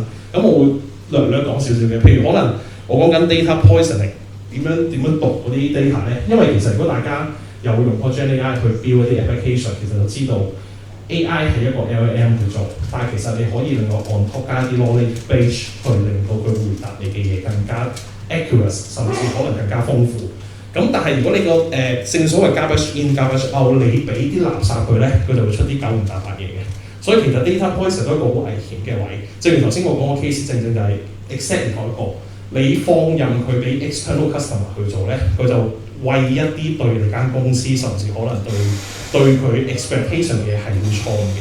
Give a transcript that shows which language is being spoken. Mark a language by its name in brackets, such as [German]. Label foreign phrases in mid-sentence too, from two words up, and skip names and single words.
[Cantonese] 咁我會略講少少嘅，譬如可能我講緊 [English] data poisoning [Cantonese] 點樣讀嗰啲 data 咧，因為其實如果大家有用過 GenAI 去 build 一啲 application， 其實就知道 AI 係一個 LLM 去做，但係其實你可以令我 [English] on top [Cantonese] 加啲 [English] knowledge base [Cantonese] 去令到佢回答你嘅嘢更加 accurate， 甚至可能更加豐富。咁但係如果你個正所謂 [English] garbage in、garbage out， [Cantonese] 你俾啲垃圾佢咧，佢就會出啲九唔搭八嘢嘅。所以其實 [English] data poison [Cantonese] 都係一個好危險嘅位。正如頭先我講個 case， 正就係 exactly 同一個，你放任佢俾 [English] external customer [Cantonese] 去做咧，佢就為一啲對你間公司，甚至可能對佢 expectation 嘅係會錯嘅。